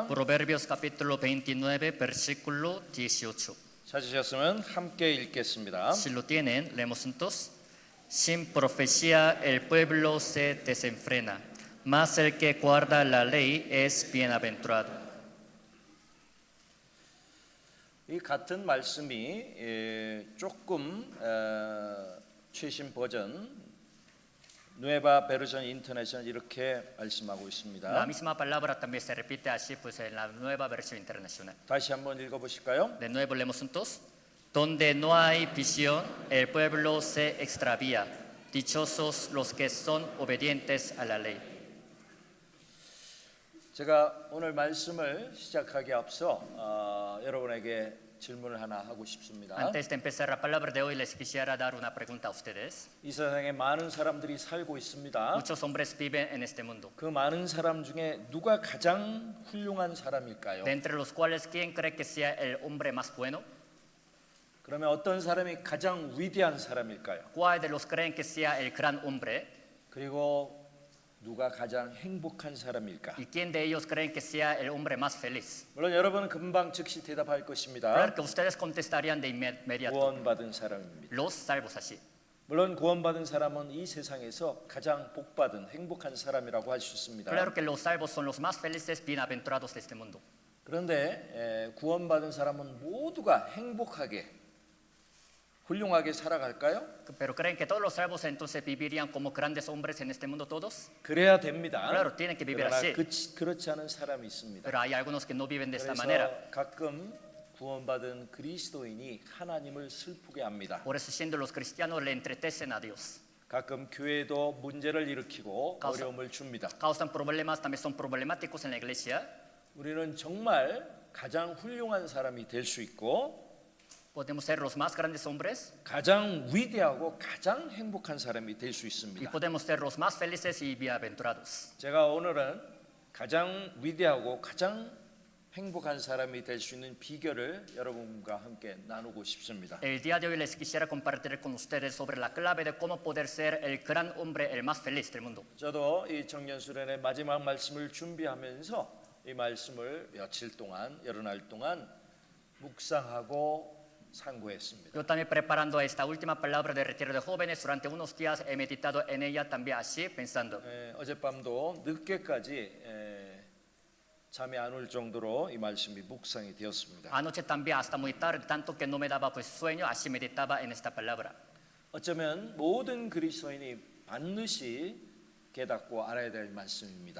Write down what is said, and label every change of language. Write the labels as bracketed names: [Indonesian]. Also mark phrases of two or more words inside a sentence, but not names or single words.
[Spanish] Proverbios capítulo 29, versículo 18. [Korean] 찾으셨으면 함께 읽겠습니다. [Spanish] Si lo tienen, leemos juntos. Sin profecía el pueblo se desenfrena, mas el que guarda la ley es bienaventurado. [Korean] 이 같은 말씀이 조금 최신 버전 누에바 베르전 인터내셔널 이렇게 말씀하고 [Spanish] La [Korean] 있습니다. [Spanish] misma palabra también se repite así pues en la nueva versión internacional. [Korean] 다시 한번 읽어보실까요? [Spanish] De nuevo leemos juntos. Donde no hay visión, el pueblo se extravía. Dichosos los que son obedientes a la ley. [Korean] 제가 오늘 말씀을 시작하기 앞서 여러분에게 질문을 하나 하고 싶습니다. [Spanish] Antes de empezar la palabra de hoy, les quisiera dar una pregunta a ustedes. [Korean] 이 세상에 많은 사람들이 살고 있습니다. [Spanish] Muchos hombres viven en este mundo, [Korean] 그 많은 사람 중에 누가 가장 훌륭한 사람일까요? [Spanish] de entre los cuales, ¿quién cree que sea el hombre más bueno? [Korean] 그러면 어떤 사람이 가장 위대한 사람일까요? [Spanish] ¿Cuál de los creen que sea el gran hombre? [Korean] 그리고 누가 가장 행복한 사람일까? [Spanish] ¿Y quién de ellos creen que sea el hombre más feliz? [Korean] 물론 여러분은 금방 즉시 대답할 것입니다. [Spanish] Claro que ustedes contestarían de inmediato, [Korean] 구원받은 사람입니다. [Spanish] los salvos así. [Korean] 물론 구원받은 사람은 이 세상에서 가장 복받은 행복한 사람이라고 할 수 있습니다. [Spanish] Claro que los salvos son los más felices, bienaventurados de este mundo. [Korean] 그런데 구원받은 사람은 모두가 행복하게 훌륭하게 살아갈까요? [Spanish] Pero creen que todos los salvos entonces vivirían como grandes hombres en este mundo todos? [Korean] 그래야 됩니다. [Spanish] Claro, tienen que vivir [Korean] 그러나 [Spanish] así. [Korean] 그렇지 않은 사람이 있습니다. [Spanish] Pero hay algunos que no viven de esta [Korean] 그래서 [Spanish] manera. [Korean] 가끔 구원받은 그리스도인이 하나님을 슬프게 합니다. [Spanish] Por eso siendo los cristianos le entretecen a Dios. [Korean] 가끔 교회도 문제를 일으키고 가서- 어려움을 줍니다. [Spanish] Causan problemas, también son problemáticos en la iglesia. [Korean] 우리는 정말 가장 훌륭한 사람이 될 수 있고 [Spanish] Podemos ser los más grandes hombres [Korean] 가장 위대하고 가장 행복한 사람이 될 수 [Spanish] y [Korean] 있습니다. [Spanish] podemos ser los más felices y bienaventurados. [Korean] 제가 오늘은 가장 위대하고 가장 행복한 사람이 될 수 있는 비결을 여러분과 함께 나누고 싶습니다. [Spanish] El día de hoy les quisiera compartir con ustedes sobre la clave de cómo poder ser el gran hombre, el más feliz del mundo. [Korean] 저도 이 청년 수련의 마지막 말씀을 준비하면서 이 말씀을 며칠 동안 여러 날 동안 묵상하고 상고했습니다. [Spanish] Yo también preparando esta última palabra de retiro de jóvenes, durante unos días he meditado en ella también así, pensando. [Korean] 어젯밤도 늦게까지 잠이 안 올 정도로 이 말씀이 묵상이 되었습니다. [Spanish] Anoche también hasta muy tarde, tanto que no me daba pues sueño, así meditaba en esta palabra. [Korean] 어쩌면 모든 그리스도인이 반드시 깨닫고 알아야 될 말씀입니다.